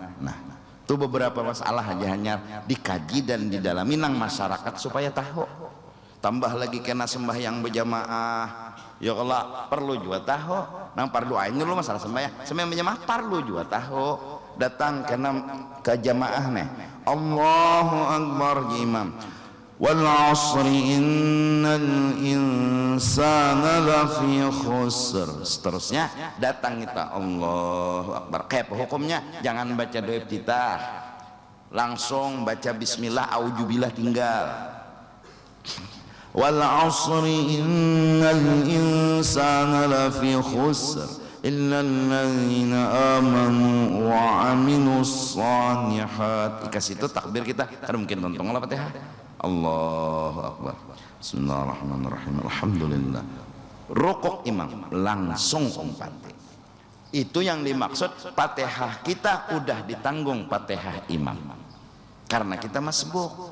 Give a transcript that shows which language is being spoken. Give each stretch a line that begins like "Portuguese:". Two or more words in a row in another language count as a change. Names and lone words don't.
Banjar: Nah, itu beberapa masalah aja hanya dikaji dan didalami nang masyarakat supaya tahu. Tambah lagi kena sembahyang berjamaah, ya Allah perlu juga tahu. Nang pardu ain dulu masalah sembahyang berjamaah perlu juga tahu. Datang kena ke jamaah nih,
Arabic: الله أكبر imam. والعصر إن الإنسان لفي خسر.
Banjar: Seterusnya datang kita
Arabic: الله أكبر.
Banjar: Kayak hukumnya jangan baca doa iftitah, langsung baca
Arabic: بسم الله أعوذ بالله
Banjar: tinggal.
Arabic: والعصر إن الإنسان لفي خسر إلا الذين آمنوا وعملوا الصالحات.
Banjar: Dikasih itu takbir kita kan mungkin tontong lah Fatihah.
Arabic: الله أكبر. بسم الله الرحمن الرحيم. الحمد لله.
Banjar: Rukuk imam langsung umpati. Itu yang dimaksud Fatihah kita udah ditanggung Fatihah imam. Karena kita masbuk.